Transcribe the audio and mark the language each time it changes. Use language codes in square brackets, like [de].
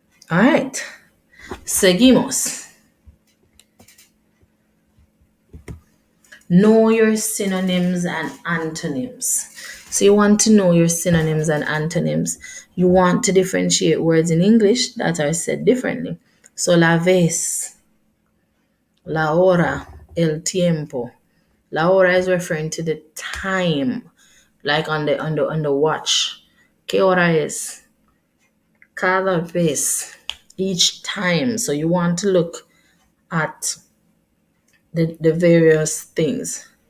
[en] All right. [es] Seguimos. [en] Know your synonyms and antonyms. So you want to know your synonyms and antonyms. You want to differentiate words in English that are said differently. [es] So la vez, la hora, el tiempo. [en] La hora is referring to the time, like on the watch. [es] ¿Qué hora es? Cada vez, [en] each time. So you want to look at the various things.